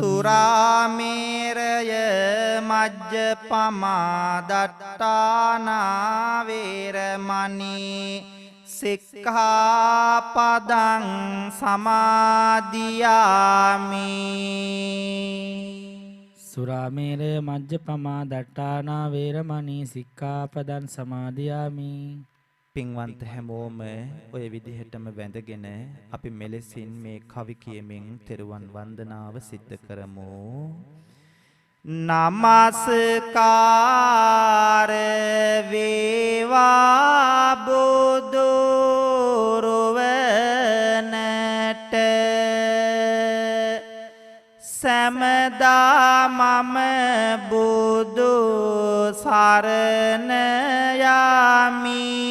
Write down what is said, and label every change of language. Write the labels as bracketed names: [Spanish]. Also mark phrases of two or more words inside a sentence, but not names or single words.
[Pali] සුරාමේරය මජ්ජපමා දට්ඨානා වේරමණී සික්ඛාපදං සමාදියාමි. සුරාමේරය මජ්ජපමා දට්ඨානා වේරමණී සික්ඛාපදං සමාදියාමි. [Sinhala] පින්වන්ත හැමෝම ඔය විදිහටම වැඳගෙන අපි මෙලෙසින් මේ කවි කියමින් තෙරුවන් වන්දනාව සිද්ධ කරමු. නමස්කාර වේවා බුදුරුවනට සෑමදා මම බුදු සරණ යමි.